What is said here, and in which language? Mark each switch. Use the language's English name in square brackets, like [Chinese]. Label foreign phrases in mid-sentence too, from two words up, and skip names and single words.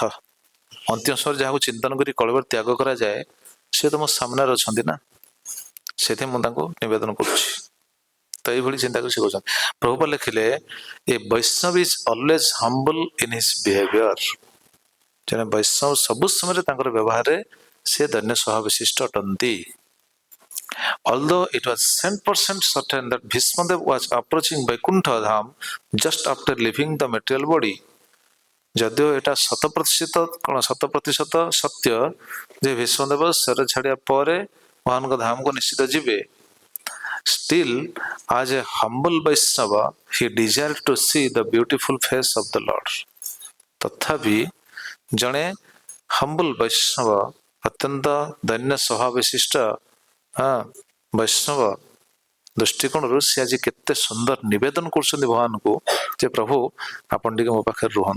[Odia] ଅନ୍ତିମ ସମୟରେ ଯାହାକୁ ଚିନ୍ତନ କରି କଳେବର ତ୍ୟାଗ କରାଯାଏ, ସେ ତ ମୋ ସାମ୍ନାରେ ଅଛନ୍ତି ନା, ସେଥିପାଇଁ ମୁଁ ତାଙ୍କୁ ନିବେଦନ କରୁଛି। ତ ଏଇଭଳି ଚିନ୍ତା କରି ସେ କହୁଛନ୍ତି। [English] ପ୍ରଭୁପାଦ ଲେଖିଲେ, a Vaishnava is always humble in his behavior. [Odia] ଜଣେ ବୈଷ୍ଣବ ସବୁ ସମୟରେ ତାଙ୍କର ବ୍ୟବହାରରେ ସେ ଦୈନ୍ୟ ସ୍ୱଭାବ ବିଶିଷ୍ଟ ଅଟନ୍ତି। [English] Although it was 100% certain that Bhishmadev was approaching Vaikuntha Dham just after leaving the material body, [Odia] ଯଦିଓ ଏଇଟା 100% ସତ୍ୟ ଯେ ଭୀଷ୍ମଦେବ ଶରୀର ଛାଡ଼ିବା ପରେ ଭଗବାନଙ୍କ ଧାମକୁ ନିଶ୍ଚିତ ଯିବେ, [English] still as a humble Vaishnava he desired to see the beautiful face of the Lord. [Odia] ତଥାପି ଜଣେ ହମ୍ବଲ ବୈଷ୍ଣବ, ଅତ୍ୟନ୍ତ ଦୈନ୍ୟ ସ୍ୱଭାବ ବିଶିଷ୍ଟ ବୈଷ୍ଣବ ଦୃଷ୍ଟିକୋଣରୁ ସେ ଆଜି କେତେ ସୁନ୍ଦର ନିବେଦନ କରୁଛନ୍ତି ଭଗବାନଙ୍କୁ ଯେ ପ୍ରଭୁ ଆପଣ ଟିକେ ମୋ ପାଖରେ ରୁହନ୍ତୁ।